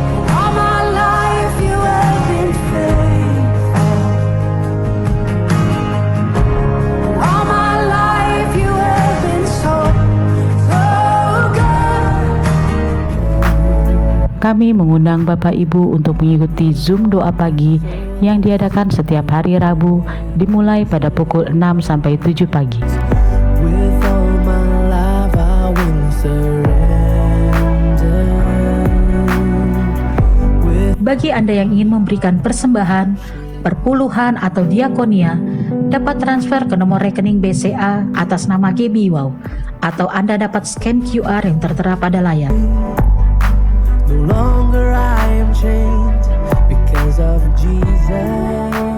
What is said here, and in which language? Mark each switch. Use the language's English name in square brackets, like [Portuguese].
[English] All my life you have been faithful. All my life you have been so good. [Indonesian] Kami mengundang Bapak Ibu untuk mengikuti Zoom doa pagi yang diadakan setiap hari Rabu dimulai pada pukul 6 sampai 7 pagi. [English] With all my life I will surrender. [Indonesian] Bagi Anda yang ingin memberikan persembahan, perpuluhan atau diakonia, dapat transfer ke nomor rekening BCA atas nama GBI Wow, atau Anda dapat scan QR yang tertera pada layar. [English] No longer I am chained because of Jesus.